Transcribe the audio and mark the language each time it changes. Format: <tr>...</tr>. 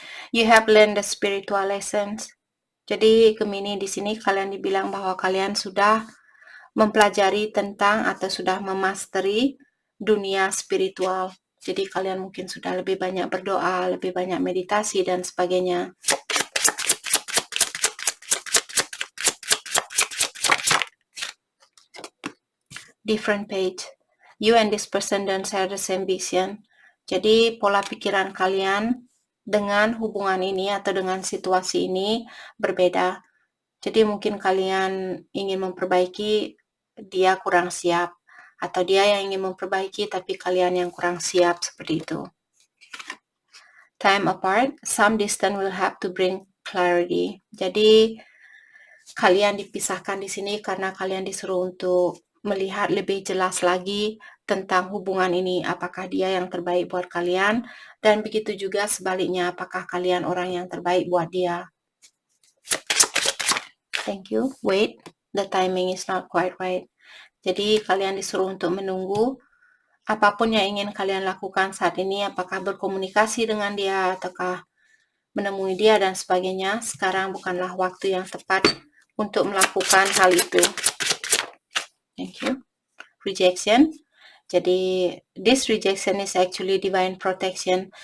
<en>You have learned the spiritual lessons.</en> <id>Jadi Gemini di sini kalian dibilang bahwa kalian sudah mempelajari tentang atau sudah memasteri dunia spiritual. Jadi kalian mungkin sudah lebih banyak berdoa, lebih banyak meditasi dan sebagainya.</id> <en>Different page. You and this person don't share the same vision.</en> <id>Jadi pola pikiran kalian dengan hubungan ini atau dengan situasi ini berbeda. Jadi mungkin kalian ingin memperbaiki, dia kurang siap. Atau dia yang ingin memperbaiki tapi kalian yang kurang siap, seperti itu.</id> <en>Time apart, some distance will have to bring clarity.</en> <id>Jadi kalian dipisahkan di sini karena kalian disuruh untuk melihat lebih jelas lagi tentang hubungan ini, apakah dia yang terbaik buat kalian, dan begitu juga sebaliknya, apakah kalian orang yang terbaik buat dia.</id> <en>Thank you. Wait, the timing is not quite right.</en> <id>Jadi kalian disuruh untuk menunggu apapun yang ingin kalian lakukan saat ini, apakah berkomunikasi dengan dia ataukah menemui dia dan sebagainya. Sekarang bukanlah waktu yang tepat untuk melakukan hal itu.</id> <en>Thank you. Rejection. Jadi this rejection is actually divine protection.</en>